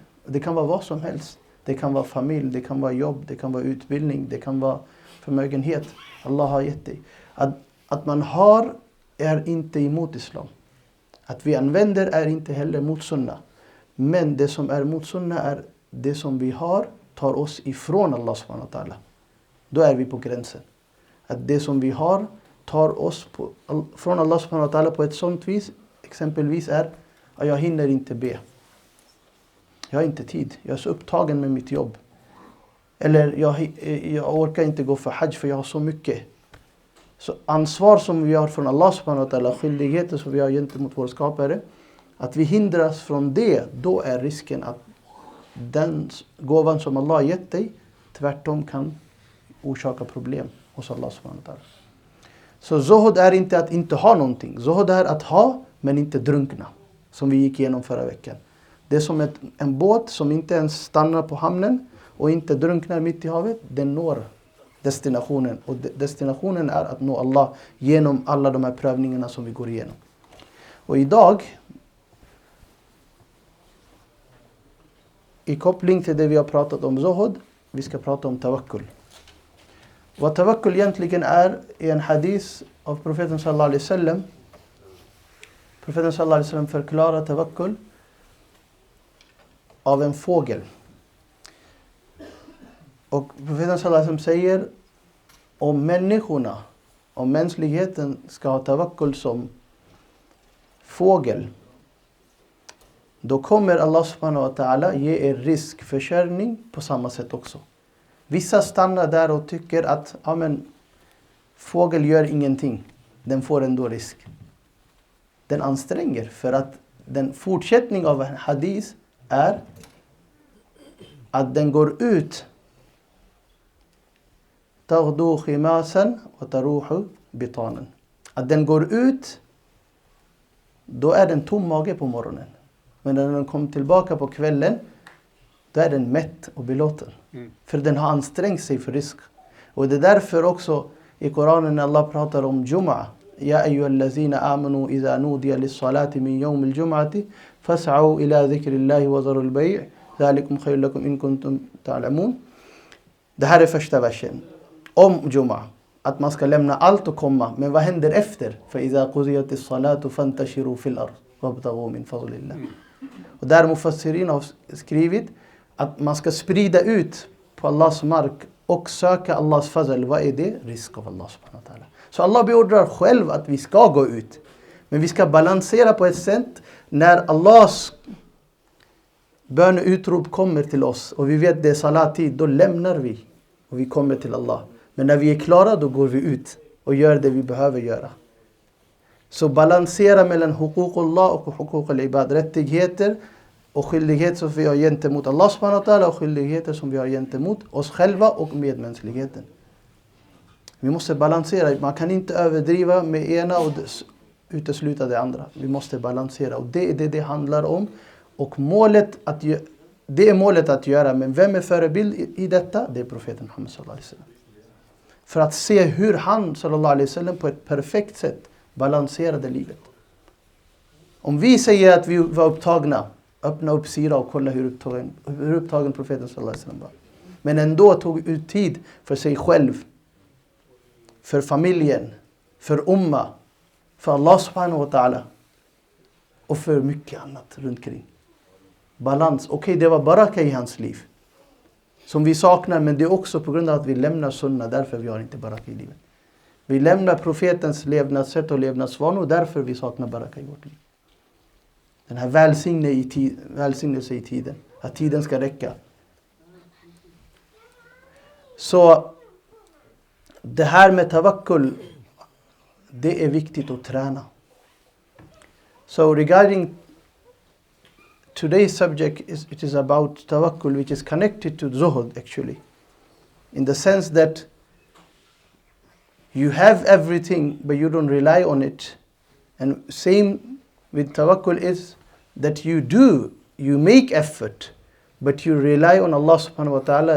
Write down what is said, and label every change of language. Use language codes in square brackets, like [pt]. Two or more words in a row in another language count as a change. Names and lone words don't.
[sv] Det kan vara vad som helst. Det kan vara familj, det kan vara jobb, det kan vara utbildning, det kan vara förmögenhet. Allah har gett dig. Att man har är inte emot islam. Att vi använder är inte heller mot sunna. Men det som är mot sunna är det som vi har tar oss ifrån [ar] الله سبحانه وتعالى. [sv] Då är vi på gränsen. Att det som vi har tar oss från [ar] الله سبحانه وتعالى [sv] på ett sånt vis. Exempelvis är att jag hinner inte be. Jag har inte tid. Jag är så upptagen med mitt jobb. Eller jag orkar inte gå för hajj för jag har så mycket. Så ansvar som vi har från [ar] الله سبحانه وتعالى, [sv] skyldigheter som vi har gentemot vår skapare, att vi hindras från det, då är risken att den gåvan som Allah har gett dig tvärtom kan orsaka problem hos [ar] الله سبحانه وتعالى. [sv] Så zuhud är inte att inte ha någonting. Zuhud är att ha men inte drunkna. Som vi gick igenom förra veckan. Det är som en båt som inte ens stannar på hamnen och inte drunknar mitt i havet. Den når destinationen. Och destinationen är att nå Allah genom alla de här prövningarna som vi går igenom. Och idag, i koppling till det vi har pratat om zuhud, vi ska prata om tawakkul. Vad tawakkul egentligen är i en hadith av profeten [ar] صلى الله عليه وسلم. [sv] Profeten [ar] صلى الله عليه وسلم [sv] förklarar tawakkul av en fågel. Och profeten [ar] صلى الله عليه وسلم [sv] säger om människorna, om mänskligheten ska ha tawakkul som fågel, då kommer [ar] الله سبحانه وتعالى [sv] ge er riskförsörjning på samma sätt också. Vissa stannar där och tycker att fågel gör ingenting. Den får ändå risk. Den anstränger för att den fortsättning av en hadith är att den går ut [ar] تغدو خماصا وتروح بطانا. [sv] Att den går ut, då är den tom mage på morgonen. Men när den kommer tillbaka på kvällen, då är den mätt och belåten. För den har ansträngt sig för risk. Och det är därför också i Koranen när Allah pratar om Jum'a. [ar] يا أيها الذين آمنوا إذا نودي للصلاة من يوم الجمعة فاسعوا إلى ذكر الله وذروا البيع'. ذلكم خير لكم إن كنتم تعلمون. [sv] Det här är första versen. Om Jum'a. Att man ska lämna allt och komma. Men vad händer efter? [ar] فإذا قضيت الصلاة فانتشروا في الأرض وابتغوا من فضل الله. [sv] Och där mufassirin har skrivit att man ska sprida ut på Allahs mark och söka Allahs fazl. Vad är det? Risk av [ar] الله سبحانه وتعالى. [sv] Så Allah beordrar själv att vi ska gå ut. Men vi ska balansera på ett sätt när Allahs böneutrop kommer till oss. Och vi vet det är salattid, då lämnar vi. Och vi kommer till Allah. Men när vi är klara, då går vi ut och gör det vi behöver göra. Så balansera mellan huququllah och [ar] حقوق العباد. [sv] Rättigheter och skyldigheter som vi har gentemot [ar] الله سبحانه وتعالى [sv] och skyldigheter som vi har gentemot oss själva och medmänskligheten. Vi måste balansera. Man kan inte överdriva med ena och utesluta det andra. Vi måste balansera. Och det är det handlar om. Och det är målet att göra. Men vem är förebild i detta? Det är profeten Muhammad [ar] صلى الله عليه وسلم. [sv] För att se hur han [ar] صلى الله عليه وسلم [sv] på ett perfekt sätt balanserade livet. Om vi säger att vi var upptagna, öppna upp sira och kolla hur upptagen profeten [ar] صلى الله عليه وسلم [sv] var. Men ändå tog ut tid för sig själv, för familjen, för umma, för [ar] الله سبحانه وتعالى [sv] och för mycket annat runt kring. Balans. Okej, det var baraka i hans liv som vi saknar, men det är också på grund av att vi lämnar sunna, därför vi har inte baraka i livet. Vi lämnar profetens levnadssätt och levnadsvanor, därför vi saknar baraka i vårt liv. Den här välsignelse i tiden, att tiden ska räcka. Så det här med tawakkul, det är viktigt att träna. [en] So regarding today's subject, it is about tawakkul, which is connected to zuhud actually. In the sense that You have everything, but you don't rely on it. And same with tawakkul is that you make effort, but you rely on [ar] الله سبحانه وتعالى.